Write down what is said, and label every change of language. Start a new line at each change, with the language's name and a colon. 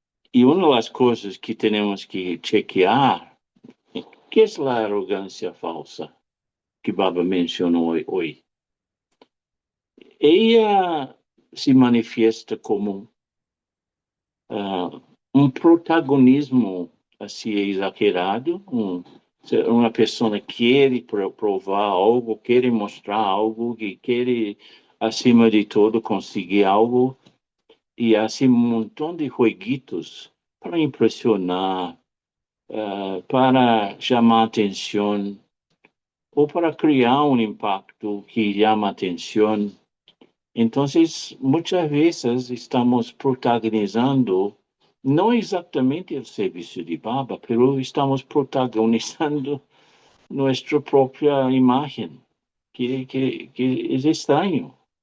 Spanish: Y una de las cosas que tenemos que chequear, ¿qué es la arrogancia falsa que Baba mencionó hoy? Ella se manifiesta como
Portuguese: um protagonismo assim exagerado, uma pessoa quer provar algo, quer mostrar algo, que quer, acima de tudo, conseguir algo, e assim um montão de jueguitos para impressionar, para chamar atenção,
Spanish: o para crear un impacto que llama atención. Entonces, muchas veces estamos protagonizando, no exactamente el servicio de Baba, pero estamos protagonizando nuestra propia imagen, que es extraño